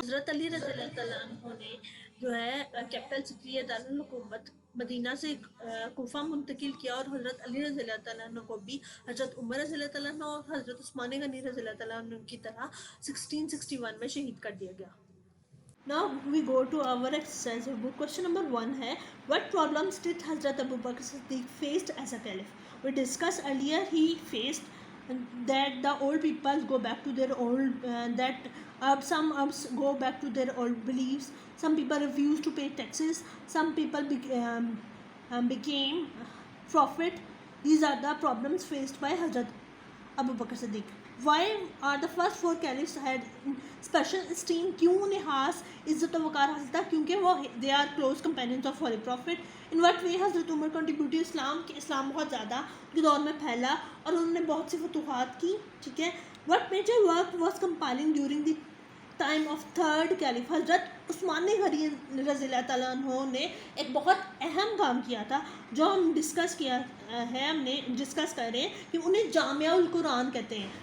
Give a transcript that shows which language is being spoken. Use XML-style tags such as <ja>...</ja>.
<ur>حضرت علی رضی اللہ تعالیٰ عنہ نے جو ہے کیپٹل سٹی یا دارالحکومت مدینہ سے کوفہ منتقل کیا، اور حضرت علی رضی اللہ تعالیٰ عنہ کو بھی حضرت عمر رضی اللہ تعالیٰ عنہ اور حضرت عثمان غنی رضی اللہ تعالیٰ عنہ کی طرح 1661 میں شہید کر دیا گیا.</ur> <en>Now we go to our exercise book. Question number 1 ہے What problems did Hazrat Abu Bakr Siddiq faced as a caliph? We discussed earlier he faced that the old people go back to their old some go back to their old beliefs. Some people refused to pay taxes. Some people became prophet. These are the problems faced by Hazrat Abu Bakr Siddiq. Why are the first 4 caliphs had special esteem?</en> <ur>کیوں انہیں خاص عزت و وقار حاصل تھا؟ کیونکہ وہ</ur> <en>they are close companions of Holy Prophet. In what way حضرت Umar contributed Islam؟</en> <ur>کہ اسلام بہت زیادہ کے دور میں پھیلا اور انہوں نے بہت سی فتوحات کی. ٹھیک ہے.</ur> <en>What major work was compiling during the time of third caliph؟</en> <ur>حضرت عثمان غنی رضی اللہ تعالیٰ عنہ نے ایک بہت اہم کام کیا تھا جو ہم ڈسکس کیا ہے، ہم نے ڈسکس کر رہے ہیں کہ انہیں جامع القرآن کہتے ہیں.</ur>